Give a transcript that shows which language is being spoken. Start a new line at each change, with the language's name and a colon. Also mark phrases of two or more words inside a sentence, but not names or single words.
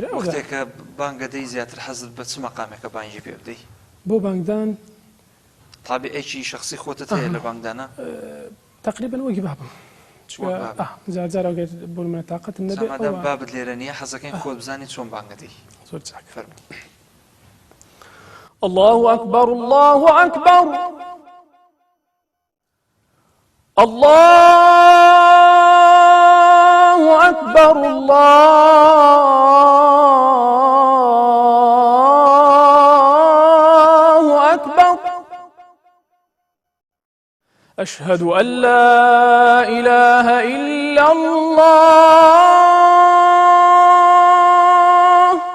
Central Kurdish: وەختێککە بانگەدەی زیاتر حەزت بە چ مەقامێکە بانگی پێ بدەی بۆ بانگدان تابعێکی شخصی خۆتت هەیە لە بانگدانە تقریبا وەکی بابم جار ئەگەر بۆ منە تااقەتم نەبێت بابت لێرە نییە حەزەکەین خۆت بزانی چۆن بانگەدەی زۆر چاک فەرموو
Arabic: الله أكبر الله أكبر الله أكبر الله أكبر أشهد أن لا إله إلا الله